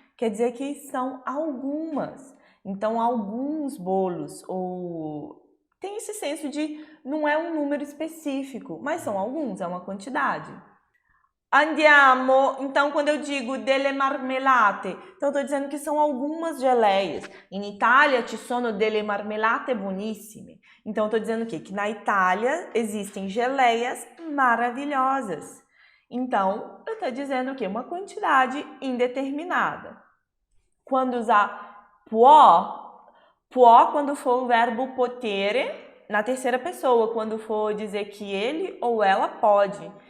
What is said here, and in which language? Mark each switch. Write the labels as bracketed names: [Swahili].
[Portuguese] Quer dizer que são algumas. Então, alguns bolos, ou tem esse senso de não é um número específico, mas são alguns, é uma quantidade. Andiamo, então quando eu digo delle marmelate, então eu estou dizendo que são algumas geleias. [Italian] Em Itália ci sono delle marmelate buonissime. [Portuguese] Então eu estou dizendo o quê? Que na Itália existem geleias maravilhosas. Então eu estou dizendo o quê? Uma quantidade indeterminada. Quando usar può quando for o verbo potere, na terceira pessoa, quando for dizer que ele ou ela pode.